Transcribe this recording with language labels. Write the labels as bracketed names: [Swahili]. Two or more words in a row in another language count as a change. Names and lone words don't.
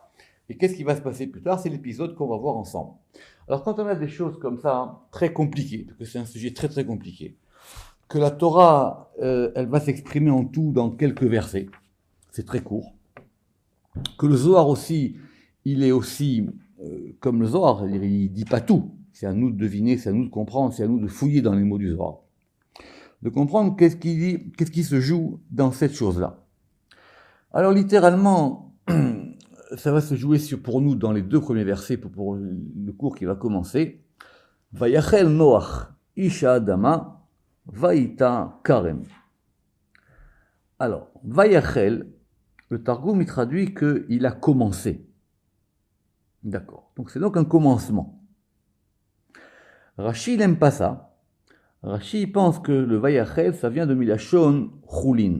[French] Et qu'est-ce qui va se passer plus tard? C'est l'épisode qu'on va voir ensemble. Alors quand on a des choses comme ça, très compliquées, parce que c'est un sujet très très compliqué, que la Torah, elle va s'exprimer en tout dans quelques versets, c'est très court, que le Zohar aussi, il est aussi, comme le Zohar, il dit pas tout, c'est à nous de deviner, c'est à nous de comprendre, c'est à nous de fouiller dans les mots du Zohar, de comprendre qu'est-ce qui se joue dans cette chose-là. Alors littéralement, ça va se jouer pour nous dans les deux premiers versets pour le cours qui va commencer. [Hebrew] ויחל נח איש האדמה ויטע כרם. [French] Alors, Vayachel, le Targum, il traduit qu'il a commencé. D'accord. Donc c'est donc un commencement. Rashi, il n'aime pas ça. Rashi, il pense que le Vayachel, ça vient de [Hebrew] מלשון חולין.